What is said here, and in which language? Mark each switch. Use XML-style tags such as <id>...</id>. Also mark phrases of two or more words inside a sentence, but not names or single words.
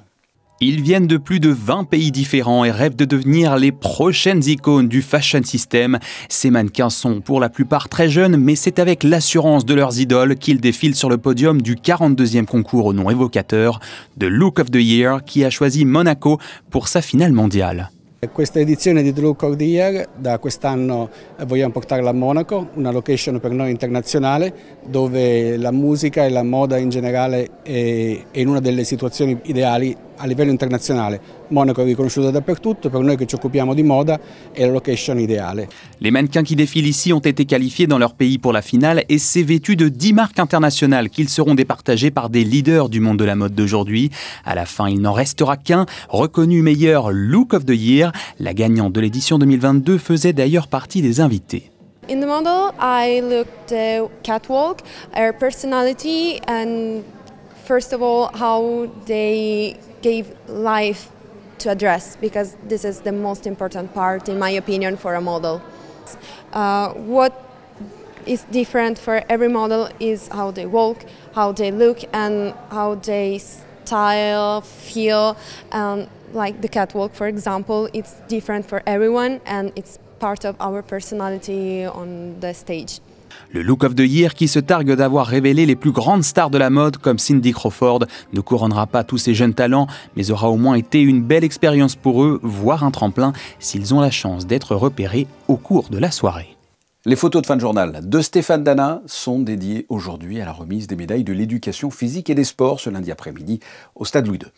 <fr>Ils viennent de plus de 20 pays différents et rêvent de devenir les prochaines icônes du</fr> <en>fashion system.</en> <fr>Ces mannequins sont pour la plupart très jeunes, mais c'est avec l'assurance de leurs idoles qu'ils défilent sur le podium du 42e concours au nom évocateur de Look of the Year qui a choisi Monaco pour sa finale mondiale.</fr> <it>Questa edizione di The Look of the Year da quest'anno vogliamo portarla a Monaco, una location per noi internazionale dove la musica e la moda in generale è in una delle situazioni ideali a livello internazionale. Monaco è riconosciuta dappertutto, per noi che ci occupiamo di moda è la location idéale.</it> <fr>Les mannequins qui défilent ici ont été qualifiés dans leur pays pour la finale et c'est vêtu de 10 marques internationales qu'ils seront départagés par des leaders du monde de la mode d'aujourd'hui. À la fin, il n'en restera qu'un, reconnu meilleur Look of the Year. La gagnante de l'édition 2022 faisait d'ailleurs partie des invités.</fr> <en>In the model, I looked the catwalk, her personality, and first of all, how they gave life to a dress, because this is the most important part, in my opinion, for a model. What is different for every model is how they walk, how they look, and how they style, feel. Like the catwalk, for example, it's different for everyone, and it's part of our personality on the stage.</en> <fr>Le Look of the Year, qui se targue d'avoir révélé les plus grandes stars de la mode comme Cindy Crawford, ne couronnera pas tous ces jeunes talents, mais aura au moins été une belle expérience pour eux, voire un tremplin, s'ils ont la chance d'être repérés au cours de la soirée. Les photos de fin de journal de Stéphane Dana sont dédiées aujourd'hui à la remise des médailles de l'éducation physique et des sports ce lundi après-midi au Stade Louis II.</fr>